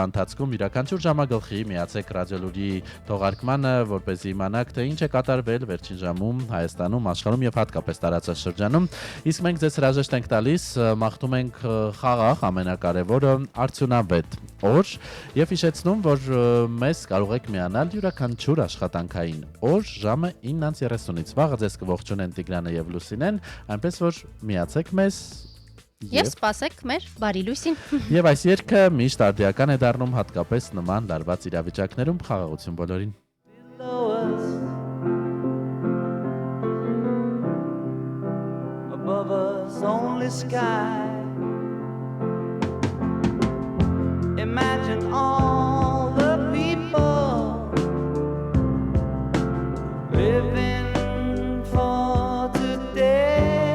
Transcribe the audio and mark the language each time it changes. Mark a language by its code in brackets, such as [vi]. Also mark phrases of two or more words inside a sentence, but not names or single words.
[hy] ընթացքում յուրաքանչյուր ժամագլխի միացեք ռադիոլուրի թողարկմանը, որպեսզի իմանաք, թե ինչ է կատարվել վերջին ժամում Հայաստանում, աշխարհում եւ հատկապես տարածաշրջանում։ Իսկ մենք ձեզ հրաժեշտ ենք տալիս, մաղթում ենք խաղաղ, ամենակարևորը արդյունավետ օր եւ հիշեցնում, որ մեզ կարող եք միանալ յուրաքանչյուր աշխատանքային օր ժամը 9:30-ից։ Վաղը ձեզ կողջունեն Տիգրանը եւ Լուսինեն, այնպես որ միացեք մեզ Եվ սպասեք մեր բարի լույսին։ Եվ այս երգը միշտ արդիական է դառնում հատկապես նման լարված իրավիճակներում խաղաղություն բոլորին։ [en] Above us only sky. Imagine all the people living for today.